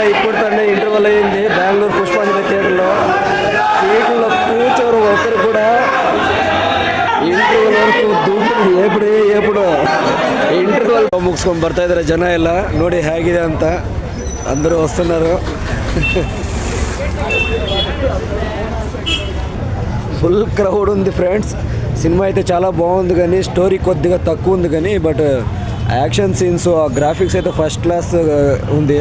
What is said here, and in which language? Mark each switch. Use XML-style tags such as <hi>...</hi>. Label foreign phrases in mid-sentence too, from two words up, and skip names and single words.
<te>ఇప్పుడుతోనే ఇంటర్వల్ అయింది బెంగళూరు పుష్పాంజలి థియేటర్లో. సీట్లలో కూర్చోరు ఒకరు కూడా.</te> <kn>ಇಂಟರ್ವಲ್ ವರೆಗೂ ದುಡ್ಡು ಎప్పుడు ಇಂಟರ್ವಲ್ ಮುಗಿಸ್ಕೊಂಡು ಬರ್ತಾ ಇದ್ದಾರೆ ಜನ ಎಲ್ಲ. ನೋಡಿ ಹೇಗಿದೆ ಅಂತ</kn> <te>అందరూ వస్తున్నారు.</te> <en>full crowd</en> <te>ఉంది ఫ్రెండ్స్. సినిమా అయితే చాలా బాగుంది కానీ స్టోరీ కొద్దిగా తక్కువ ఉంది కానీ</te> <en>but action scenes</en> <te>ఆ గ్రాఫిక్స్ అయితే</te> <en>first class</en> <te>ఉంది.</te>